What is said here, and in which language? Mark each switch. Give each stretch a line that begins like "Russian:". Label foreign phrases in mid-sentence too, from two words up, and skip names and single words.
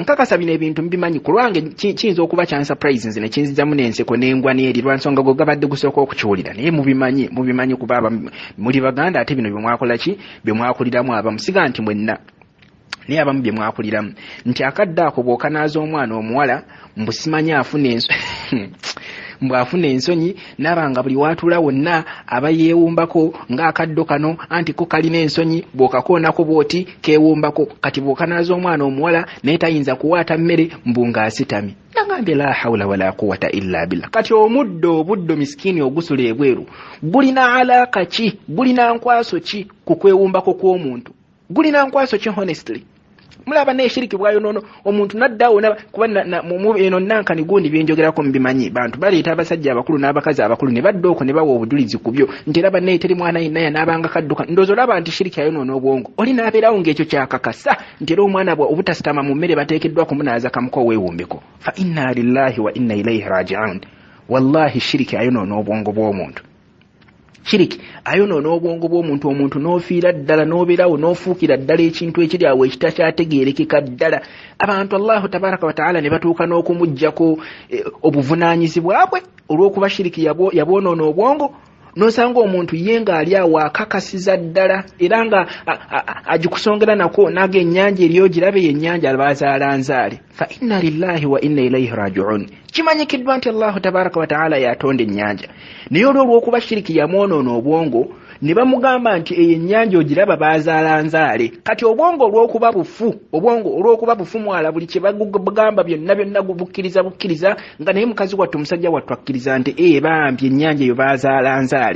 Ganda: Nkakasa bino ebintu mbimanyi ku lwange kiyinza okuba kya surprise nze ne kinzijamu n'enseko n'engwa n'eri lwa nsonga gwe gabadde gusooka okukiwulira, naye mubimanyi kuba muli Baganda ate bino bye mwakola ki, bye mwakuliramu abamu, siga nti mwenna naye abamu bye mwakuliramu, nti akadde ako bw'okanaaza omwana omuwala mbu simanyi afuna ensonyi nabanga buli watuula wonna aba yeewumbako ng'akaddo kano anti ko kalina ensonyi, bw'okakoonako bw'oti keewumbako. Kati bw'okanaaza omwana omuwala naye tayinza kuwaata mmere mbu ng'asitamye. Nagambye
Arabic: لا حول ولا قوة إلا بالله.
Ganda: Kati obuddo miskini ogusula ebweru bulina alaaka ki, bulina nkwaso ki ku kwewumbako kw'omuntu? Gulina nkwaso ki honestly? Mulaba n'eshiriki bwayonono omuntu naddawo kuba eno nankani gundi byenjogerako mbimanyi. Bantu baleeta abasajja abakulu n'abakazi abakulu ne badda okwo ne bawa obujulizi ku byo nti eraba naye teri mwana yenna n'abanga kadduka. Ndowooza olaba nti shiriki ayonoona obwongo. Oli n'abeerawo ng'ekyo kyakakasa nti era omwana bwe obutasitama mu mmere bateekeddwa kumunaaza kamuko weewumbeko.
Arabic: فإنا لله وإنا إليه راجعون.
Ganda: Wallahi shiriki ayonoona obwongo bw'omuntu. shiriki ayonoona obwongo bw'omuntu, omuntu n'ofiira ddala n'obeerawo n'ofuukira ddala ekintu ekiri awo ekitakyategeerekeka ddala. Abantu
Arabic: الله تبارك وتعالى
Ganda: ne batuuka n'okumuggyako obuvunaanyizibwa bwe olw'okuba shiriki yabwonoona obwongo. N'osanga omuntu ye ng'ali awo akakasiza ddala era nga agikusongera nako naga ennyanja eriyo girabe yennyanja bazaalanzaale.
Arabic: فإنا لله وإنا إليه راجعون.
Ganda: Kimanyikiddwa nti
Arabic: الله تبارك وتعالى
Ganda: yatonda ennyanja, naye olw'okuba shiriki yamwonoona obwongo ne bamugamba nti eyo ennyanja ogiraba bazaalanzaale. Kati obwongo olw'okuba bufu mwala buli kye bagamba byonna bukkiriza nga naye mukazi wattu omusajja wattu akkiriza nti bambi ennyanja eyo bazaalanzaale.